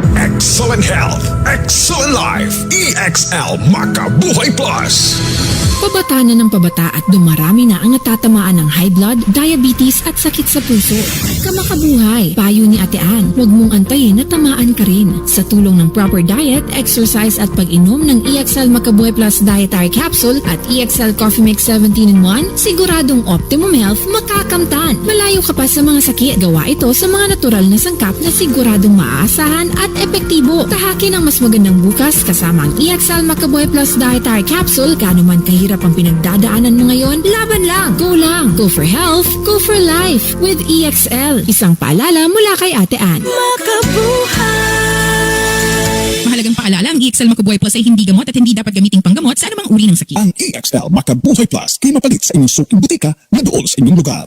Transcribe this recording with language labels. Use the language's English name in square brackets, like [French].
[English] Excellent health, excellent life. EXL Makabuhay Plus. [Filipino] Pabata na ng pabata at dumarami na ang natatamaan ng high blood, diabetes at sakit sa puso. Kamakabuhay, payo ni Ate Ann, huwag mong antayin na tamaan ka rin. Sa tulong ng proper diet, exercise at pag-inom ng EXL Makabuhay Plus Dietary Capsule at EXL Coffee Mix 17-in-1, siguradong optimum health makakamtan. Malayo ka pa sa mga sakit. Gawa ito sa mga natural na sangkap na siguradong maaasahan at epektibo. Tahakin ang mas magandang bukas kasama ang EXL Makabuhay Plus Dietary Capsule. Kano man kahirap ang pinagdadaanan mo ngayon, laban lang, go lang. [English] Go for health, go for life with EXL. [Filipino] Isang paalala mula kay Ate Ann. Mahalagang paalala, ang EXL Makabuhay Plus ay hindi gamot at hindi dapat gamiting panggamot sa anumang uri ng sakit. Ang EXL Makabuhay Plus ay mapalit sa inyong suking butika na doon sa inyong lugar.